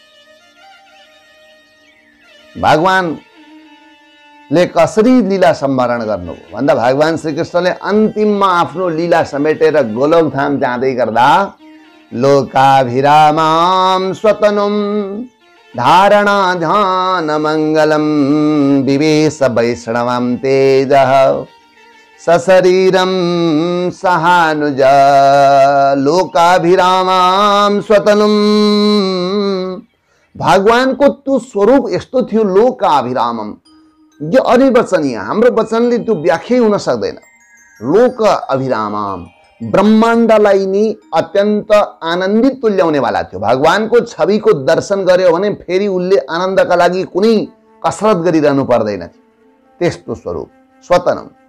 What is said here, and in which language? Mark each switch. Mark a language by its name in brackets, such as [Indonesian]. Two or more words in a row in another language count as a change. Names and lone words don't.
[Nepali] भगवानले कसरी लीला सम्वरण गर्नुभयो भन्दा भगवान श्रीकृष्णले अन्तिममा आफ्नो लीला समेटेर गोलोकधाम जाँदै गर्दा [Sanskrit] लोकाभिरामां स्वतनुं धारणा ध्यान मङ्गलं विवेश वैष्णवं तेजः सशरीरं सहानुज लोकाभिरामां स्वतनुं। [Nepali] भगवानको त्यो स्वरूप यस्तो थियो लोकाभिरामम, यो अनिर्वचनीय, हाम्रो वचनले त्यो व्याख्या हुन सक्दैन। लोक अभिरामम, ब्रह्माण्डलाई नि अत्यन्त आनन्दित तुल्याउनेवाला थियो। भगवानको छविको दर्शन गर्यो भने फेरि उसले आनन्दका लागि कुनै कसरत गरिरहनु पर्दैन थियो, त्यस्तो स्वरूप स्वतनम।